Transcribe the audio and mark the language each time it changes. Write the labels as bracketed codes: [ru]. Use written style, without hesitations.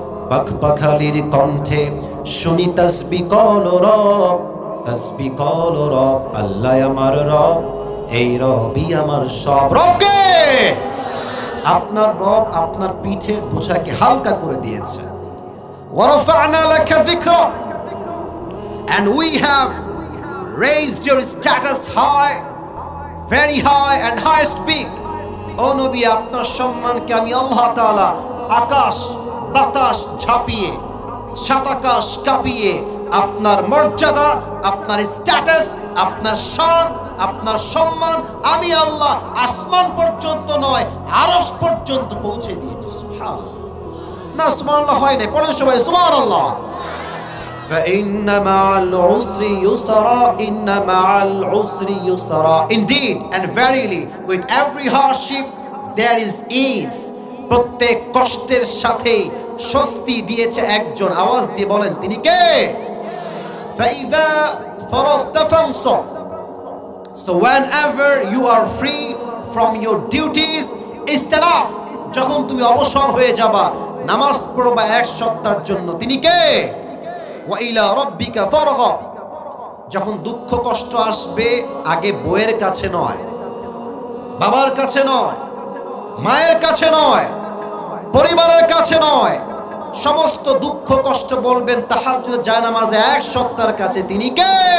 [bn] পাখপাখালির কণ্ঠে শুনি তাসবিহ কল রব, তাসবিহ কল রব। আল্লাহ আমার রব, এই রবই আমার সব। রবকে, আপনার রব আপনার পিঠের বোঝাকে হালকা করে দিয়েছে। [ar] ওয়ারাফা'না লাকা যিকরাক, [en] and we have raised your status high, very high and highest peak. [bn] ও নবী, আপনার সম্মানকে আমি আল্লাহ তাআলা আকাশ বাতাস ঝাঁপিয়ে, সাত আকাশ কাঁপিয়ে আপনার মর্যাদা, আপনার স্ট্যাটাস, আপনার শান, আপনার সম্মান আমি আল্লাহ আসমান পর্যন্ত নয়, আরশ পর্যন্ত পৌঁছে দিয়েছি। সুবহানাল্লাহ। না সুবহানাল্লাহ হয় না, পড়েন সবাই সুবহানাল্লাহ। [ar] فإن مع العسر يسرا إن مع العسر يسرا [en] Indeed and verily with every hardship there is ease. [bn] প্রত্যেক কষ্টের সাথে স্বস্তি দিয়েছে একজন। আওয়াজ দিয়ে বলেন তিনি কে? [ar] فإذا فرغت فانصب, [en] so whenever you are free from your duties stand up. [bn] যখন তুমি অবসর হয়ে যাবা, নামাজ পড়বা এক সত্তার জন্য, তিনি কে? [ar] ওয়া ইলা রাব্বিকা ফারগাব, [bn] যখন দুঃখ কষ্ট আসবে আগে বউয়ের কাছে নয়, বাবার কাছে নয়, মায়ের কাছে নয়, পরিবারের কাছে নয়, সমস্ত দুঃখ কষ্ট বলবেন তাহাজ্জুদ জায়নামাজে এক সত্তার কাছে, তিনি কে?